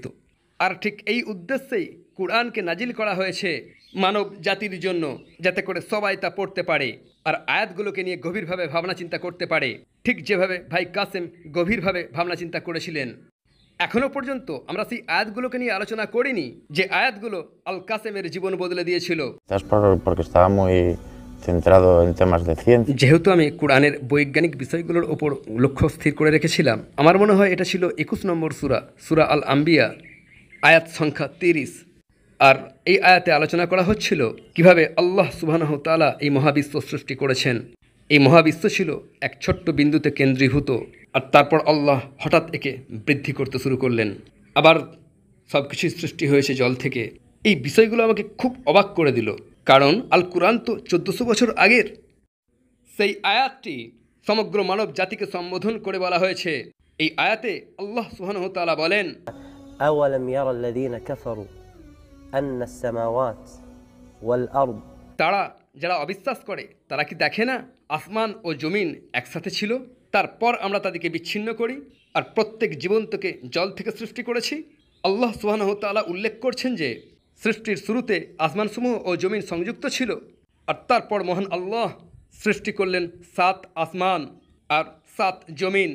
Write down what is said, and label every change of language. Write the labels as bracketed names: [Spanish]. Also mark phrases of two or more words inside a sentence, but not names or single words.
[Bangla] আর ঠিক এই উদ্দেশ্যেই কোরআনকে নাজিল করা হয়েছে মানব জাতির জন্য, যাতে করে সবাই তা পড়তে পারে আর আয়াতগুলোকে নিয়ে গভীরভাবে ভাবনা চিন্তা করতে পারে, ঠিক যেভাবে ভাই কাসেম গভীরভাবে ভাবনা চিন্তা করেছিলেন। এখনও পর্যন্ত আমরা সেই আয়াতগুলোকে নিয়ে আলোচনা করিনি যে আয়াতগুলো আল কাসেমের জীবন bদলে দিয়েছিল। [Spanish] Es porque estaba muy centrado en temas de ciencia. [Bangla] যেহেতু আমি কোরআনের বৈজ্ঞানিক বিষয়গুলোর ওপর লক্ষ্য স্থির করে রেখেছিলাম, আমার মনে হয় এটা ছিল 21 নম্বর সূরা, সূরা আল আম্বিয়া, আয়াত সংখ্যা 30। আর এই আয়াতে আলোচনা করা হচ্ছিল কিভাবে [Arabic] الله سبحانه تعالى [Bangla] এই মহাবিশ্ব সৃষ্টি করেছেন। এই মহাবিশ্ব ছিল এক ছোট্ট বিন্দুতে কেন্দ্রীভূত, আর তারপর আল্লাহ হঠাৎ একে বৃদ্ধি করতে শুরু করলেন। আবার সব কিছুই সৃষ্টি হয়েছে জল থেকে। এই বিষয়গুলো আমাকে খুব অবাক করে দিল, কারণ আল কুরআন তো 1400 বছর আগের। সেই আয়াতটি সমগ্র মানব জাতিকে সম্বোধন করে বলা হয়েছে। এই আয়াতে [Arabic] الله سبحانه وتعالى [Bangla] বলেন, [Arabic] أولم يرى الذين كفروا أن السماوات والأرض [Bangla] তারা যারা অবিশ্বাস করে তারা কি দেখে না আসমান ও জমিন একসাথে ছিল, তারপর আমরা তাদেরকে বিচ্ছিন্ন করি আর প্রত্যেক জীবন্তকে জল থেকে সৃষ্টি করেছি। [Arabic] الله سبحانه وتعالى [Bangla] উল্লেখ করছেন যে সৃষ্টির শুরুতে আসমানসমূহ ও জমিন সংযুক্ত ছিল, আর তারপর মহান আল্লাহ সৃষ্টি করলেন 7 আসমান আর 7 জমিন।